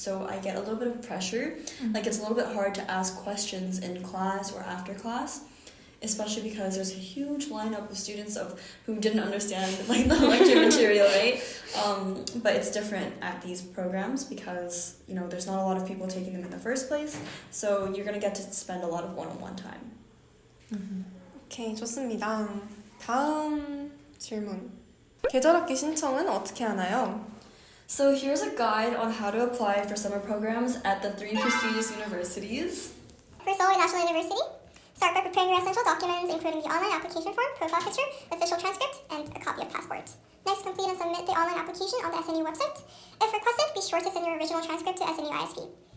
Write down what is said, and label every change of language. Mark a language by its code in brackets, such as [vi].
[en] So I get a little bit of pressure, like it's a little bit hard to ask questions in class or after class, especially because there's a huge lineup of students who didn't understand like the lecture material, right? But it's different at these programs because there's not a lot of people taking them in the first place, so you're gonna get to spend a lot of one-on-one time. [ko] 오케이, 좋습니다. 다음 질문. 계절학기 신청은 어떻게 하나요? [en] So here's a guide on how to apply for summer programs at the 3 prestigious universities. For Seoul National University, start by preparing your essential documents, including the online application form, profile picture, official transcript, and a copy of passport. Next, complete and submit the online application on the SNU website. If requested, be sure to send your original transcript to SNU ISP.